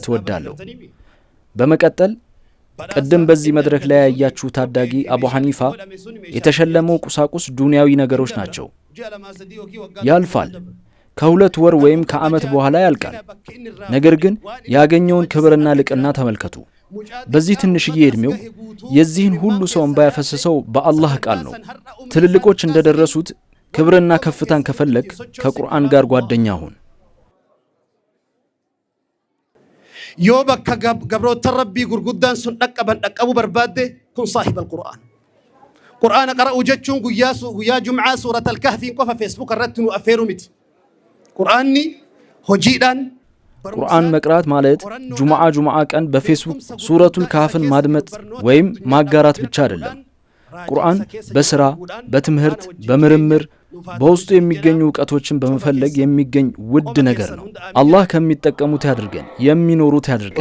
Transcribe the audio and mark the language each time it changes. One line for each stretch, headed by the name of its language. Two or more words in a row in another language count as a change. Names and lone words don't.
Amharic: እወዳለሁ። በመቀጠል ቀደም በዚህ መድረክ ላይ ያያችሁ ታዳጊ አቡ ሐኒፋ የተሸለመው ቁሳቁስ ዱንያዊ ነገሮች ናቸው። ያልፋል። ከሁለት ወር ወይም ከዓመት በኋላ ያልቃል። ነገር ግን ያገኘውን ክብርና ልቅና ተመልከቱ። በዚህ ትንሽዬ እድሜው የዚህን ሁሉ ሰው እንባ ያፈሰሰው በአላህ ቃል ነው። ትልልቆች እንደደረሱት ክብርና ከፍታን ከፈለክ ከቁርአን ጋር ጓደኛ ሁን።
Oromo: yoo bakka gabroota rabbii gurguddaan sun dhaqqabu barbaadde kun saahiba alqur'aan qur'aana qara'u jechuun guyyaa jum'aa suurat alkahfiin qofa feesbuuk irratti nu affeeru miti qur'aanni hojiidhaan
Amharic: ቁርአን መቅራት ማለት ጁምዓ ቀን በፌስቡክ ሱረቱል ካህፍን ማድመጥ ወይም ማጋራት ብቻ አይደለም። ቁርአን በስራ በትምህርት በምርምር በውስጡ የሚገኙ ዕውቀቶችን በመፈለግ የሚገኝ ውድ ነገር ነው። አላህ ከሚጠቀሙት ያድርገን የሚኖሩት ያድርገን።